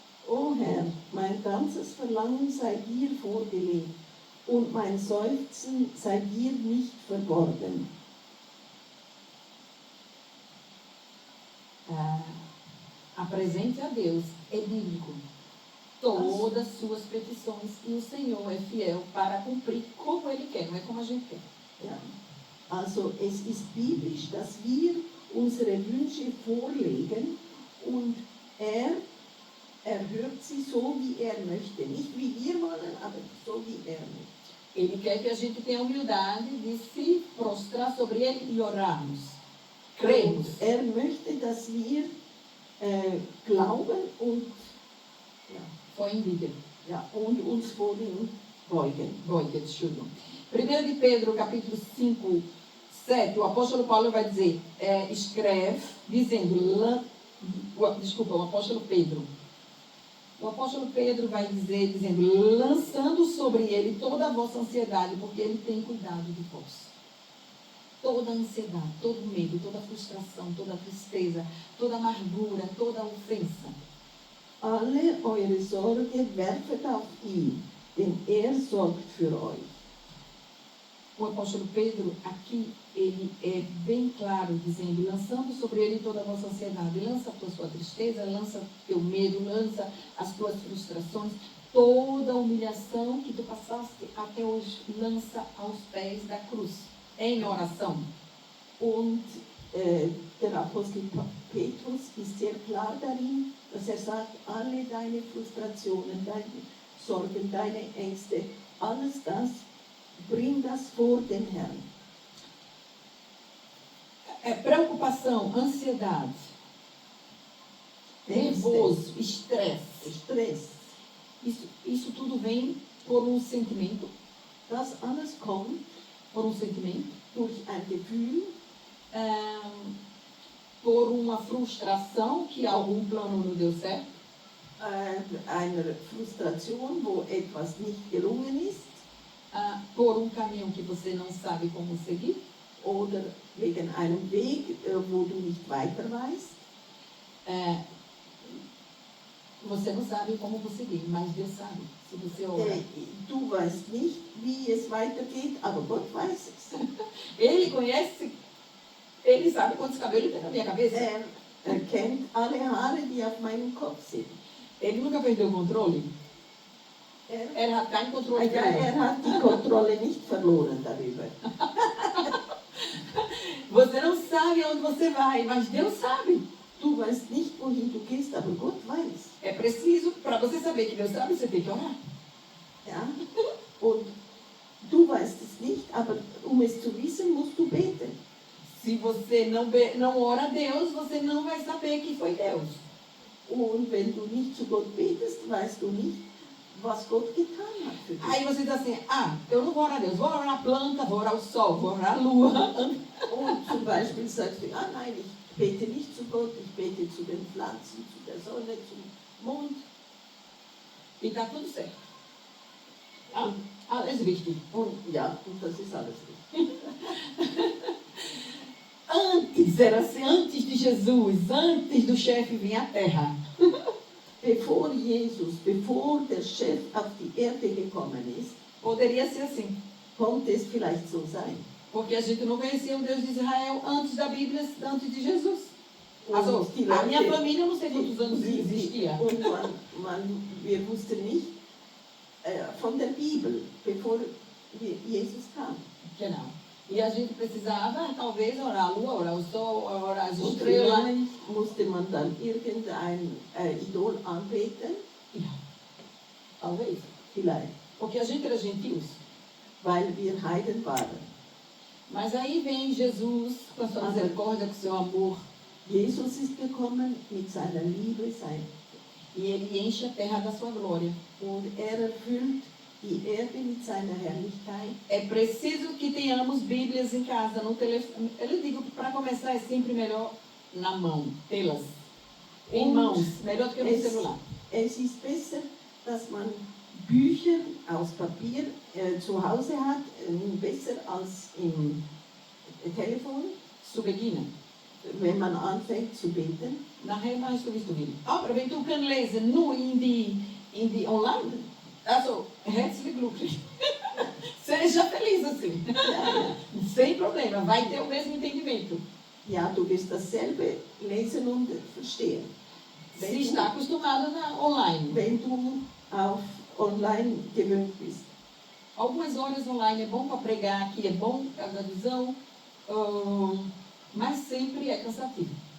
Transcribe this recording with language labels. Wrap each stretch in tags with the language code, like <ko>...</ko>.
<de>O Herr, mein ganzes Verlangen sei dir vorgelegt und mein Seufzen sei dir nicht verborgen.</de> <pt>Apresente a Deus, é bíblico, todas as suas petições e o Senhor é fiel para cumprir como Ele quer, não é como a gente quer.</pt> <de>Ja. Also es ist biblisch, dass wir unsere Wünsche vorlegen und er erhört sie so, wie er möchte. Nicht wie wir wollen, aber so, wie er möchte.</de> <pt>Ele quer que a gente tenha humildade de se prostrar sobre Ele e orarmos. Cremos.</pt> <de>Und er möchte, dass wir glauben und,</de> <pt>Foi em Bíblia.</pt> <de>und uns vor ihm beugen. Entschuldigung.</de> <pt>1 de Pedro, capítulo 5, 7, o apóstolo Paulo vai dizer, escreve, dizendo, o apóstolo Pedro. O apóstolo Pedro vai dizer, dizendo, lançando sobre ele toda a vossa ansiedade, porque ele tem cuidado de vós. Toda a ansiedade, todo o medo, toda a frustração, toda a tristeza, toda a amargura, toda a ofensa.</pt> <de>Alle eure Sorge werfet auf ihn, denn er sorgt für euch.</de> <pt>O apóstolo Pedro, aqui, ele é bem claro, dizendo, lançando sobre ele toda a vossa ansiedade. Lança a sua tristeza, lança o teu medo, lança as tuas frustrações, toda a humilhação que tu passaste até hoje, lança aos pés da cruz, em oração.</pt> <de>Und der Apostel Petrus ist sehr klar darin, dass er sagt, alle deine Frustrationen, deine Sorgen, deine Ängste, alles das, bring das vor den Herrn.</de> <pt>Preocupação, ansiedade, nervoso, estresse.</pt> <de>Stress.</de> <pt>Isso tudo vem por um sentimento.</pt> <de>Das alles kommt</de> <pt>Por um sentimento.</pt> <de>durch ein Gefühl,</de> <pt>Por uma frustração que algum plano não deu certo.</pt> <de>einer Frustration, wo etwas nicht gelungen ist,</de> <pt>por um caminho que você não sabe como seguir,</pt> <de>oder wegen einem Weg, wo du nicht weiter weißt.</de> <pt>Você não sabe como conseguir, mas Deus sabe, se você orar.</pt> <de>Du weißt nicht, wie es weitergeht, aber Gott weiß es.</de> <pt>Ele conhece, ele sabe quantos cabelos tem na minha cabeça.</pt> <de>Er kennt alle Haare, die auf meinem Kopf sind.</de> <pt>Ele nunca perdeu o controle.</pt> <de>Hat kein Controle Ja, er hat die Kontrolle nicht verloren darüber.</de> <pt>Você não sabe onde você vai, mas Deus sabe.</pt> <de>Du weißt nicht, wohin du gehst, aber Gott weiß.</de> <pt>É preciso, para você saber que Deus sabe, você tem que orar.</pt> <de>Ja? Und du weißt es nicht, aber um es zu wissen, musst du beten.</de> <pt>Se você não ora a Deus, você não vai saber que foi Deus.</pt> <de>Und wenn du nicht zu Gott betest, weißt du nicht, was Gott getan hat für dich.</de> <pt>Aí você diz assim, eu não vou orar a Deus, vou orar a planta, vou orar o sol, vou orar a lua.</pt> <de>Und zum Beispiel sagst du, nein, ich bete nicht zu Gott, ich bete zu den Pflanzen, zu der Sonne, zum Mond.</de> <pt>E está tudo certo.</pt> <de>Alles richtig. Und ja, und das ist alles richtig.</de> <pt>Antes, era assim, antes de Jesus, antes do chefe vir à terra.</pt> <de>Bevor der Chef auf die Erde gekommen ist,</de> <pt>poderia ser assim.</pt> <de>Konnte es vielleicht so sein.</de> <pt>Porque a gente não conhecia o Deus de Israel antes da Bíblia, antes de Jesus. Also, a minha família, eu não sei quantos anos existia.</pt> <de>Und wir wussten nicht von der Bibel, bevor Jesus kam.</de> <pt>Genau. E a gente precisava, talvez, orar a lua, orar o sol, orar as estrelas.</pt> <de>Vielleicht musste man dann irgendein Idol anbeten.</de> <pt>Ja. Talvez.</pt> <de>Vielleicht.</de> <pt>Porque a gente era gentios.</pt> <de>Weil wir Heiden waren.</de> <pt>Mas aí vem Jesus com a sua misericórdia, com o seu amor.</pt> <de>Jesus ist gekommen mit seiner Liebe,</de> <pt>e ele enche a terra da sua glória.</pt> <de>Und erfüllt die Erde mit seiner Herrlichkeit.</de> <pt>É preciso que tenhamos Bíblias em casa, no telefone. Eu digo que para começar é sempre melhor na mão, tê-las em mãos, melhor do que no celular.</pt> <de>Es ist besser, dass man Bücher aus Papier zu Hause hat, besser als im Telefon. Zu beginnen. Wenn man anfängt zu beten. Nachher machst du, wie du willst. Aber wenn du kannst lesen nur in die online, also herzlich glücklich.</de> <pt>Seja feliz assim. Sem problema, vai ter o mesmo entendimento.</pt> <de>Ja, du wirst dasselbe lesen und verstehen.</de> <pt>Se está acostumado na online.</pt> <de>Wenn du auf online gewöhnt bist.</de> <pt>Algumas horas online é bom para pregar, aqui é bom para dar visão, mas sempre é cansativo.</pt>